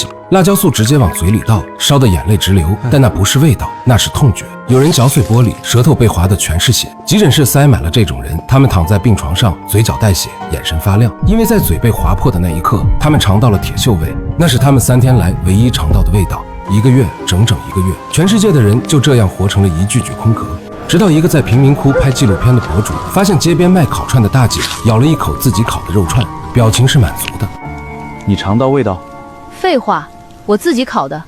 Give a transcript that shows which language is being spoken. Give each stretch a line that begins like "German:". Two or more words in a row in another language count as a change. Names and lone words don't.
Chinese: 辣椒素直接往嘴裡倒，燒得眼淚直流，但那不是味道，那是痛覺。有人嚼碎玻璃，舌頭被劃得全是血。急診室塞滿了這種人，他們躺在病床上，嘴角帶血，眼神發亮，因為在嘴被劃破的那一刻，他們嘗到了鐵鏽味，那是他們3天來唯一嘗到的味道。1個月，整整1個月，全世界的人就這樣活成了一具具空殼。直到一個在貧民窟拍紀錄片的博主發現街邊賣烤串的大姐咬了一口自己烤的肉串，表情是滿足的。你嘗到味道？廢話，我自己烤的。